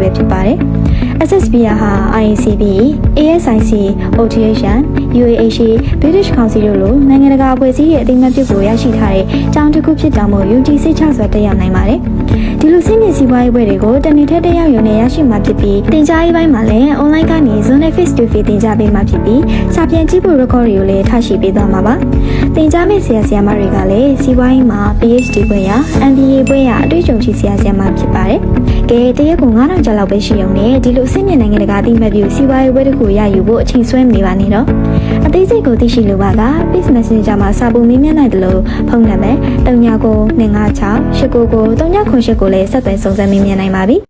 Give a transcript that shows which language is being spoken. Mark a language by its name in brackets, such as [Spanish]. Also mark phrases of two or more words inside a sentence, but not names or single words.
[Burmese] ပဲဖြစ်ပါတယ်SSBR ဟာ IACB, ASIC, OTHN, UAH, British Council တို့လိုနိုင်ငံတကာအဖွဲ့အစည်းရဲ့အသိအမှတ်ပြုကိုရရှိထားတဲ့ကျောင်းတစ်ခုဖြစ်တာမို့ UG စိတ်ချစွာတက်ရောက်နိုင်ပါတယ်။ဒီ လိုစင်းနေစီးပွားရေးပွဲတွေကိုတနေ့ထက်တက်ရောက်ရုံနဲ့ရရှိမှာဖြစ်ပြီးတင်ကြားရေးပိုင်းမှာလည်း online ကနေ Zoom နဲ့ [English] face to face [Burmese] တင် ကြားပေးမှာဖြစ်ပြီးစာပြန်ကြည့်ဖို့ record တွေကိုလည်းထားရှိပေးသွားမှာပါ။တင်ကြားမယ့်ဆရာမတွေကလည်းစီးပွားရေးမှာ PhD ဘွဲ့ရ MBA ဘွဲ့ရအတွေ့အကြုံရှိဆရာမဖြစ်ပါတယ်။ကဲတရက်ကို9000ကျပ်လောက်ပဲရှိရုံနဲ့ဒီလိုအဆင့်မြင့်နိုင်ငံတကာအသိအမှတ်ပြုစီးပွားရေးပွဲတစ်ခုရယူဖို့အချိန်ဆွဲမနေပါနဲ့တော့အသေးစိတ်ကိုသိရှိလိုပါက Business Messenger မှာစာပုံမေးမြန်းနိုင်တယ်လို့ဖုန်းနံပါတ်399256899398ကိုလည်းဆက်သွယ်စုံစမ်းမေးမြန်းနိုင်ပါပြီ